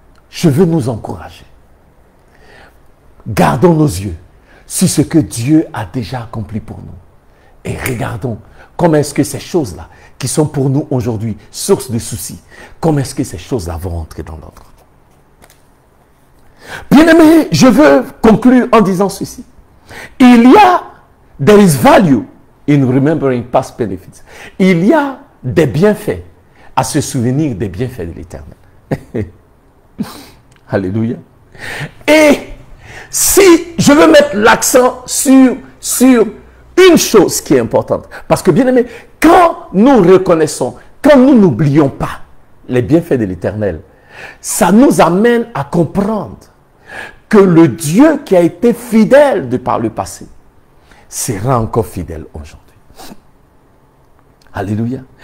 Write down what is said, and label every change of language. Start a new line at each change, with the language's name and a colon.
French: Je veux nous encourager. Gardons nos yeux sur ce que Dieu a déjà accompli pour nous. Et regardons comment est-ce que ces choses-là, qui sont pour nous aujourd'hui source de soucis, comment est-ce que ces choses-là vont entrer dans notre vie. Bien-aimé, je veux conclure en disant ceci.
English: There is value in remembering past benefits.
French: Il y a des bienfaits à se souvenir des bienfaits de l'Éternel. Alléluia. Et si je veux mettre l'accent sur une chose qui est importante, parce que bien aimé, quand nous reconnaissons, quand nous n'oublions pas les bienfaits de l'Éternel, ça nous amène à comprendre que le Dieu qui a été fidèle de par le passé sera encore fidèle aujourd'hui. Alléluia.